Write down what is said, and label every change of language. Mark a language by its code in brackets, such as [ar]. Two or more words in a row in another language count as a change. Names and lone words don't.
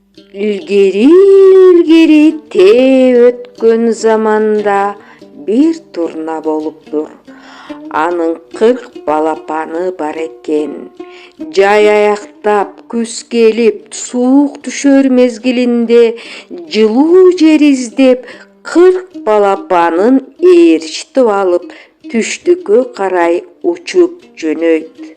[ky] Илгери тээ өткөн заманда бир турна болуптур. Анын 40 балапаны бар экен. Жай аяктап, күз келип, суук түшөр мезгилинде жылуу жер издеп 40 балапанын ээрчитип алып, түштүккө карай учуп жөнөйт.